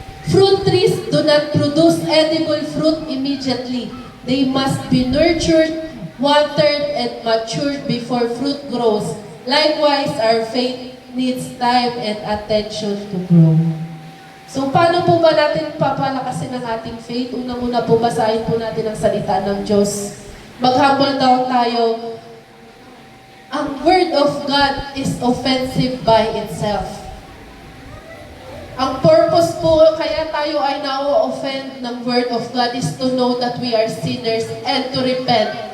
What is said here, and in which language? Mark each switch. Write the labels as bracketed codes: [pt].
[en] Fruit trees do not produce edible fruit immediately. They must be nurtured, watered, and matured before fruit grows. Likewise, our faith needs time and attention to grow. [tl] So, paano po ba natin papalakasin ang ating faith? Unang-una po, basahin po natin ang salita ng Diyos. Mag-humble down tayo. [en] Ang Word of God is offensive by itself. Ang purpose po, [tl] kaya tayo ay na-offend ng [en] Word of God is to know that we are sinners and to repent.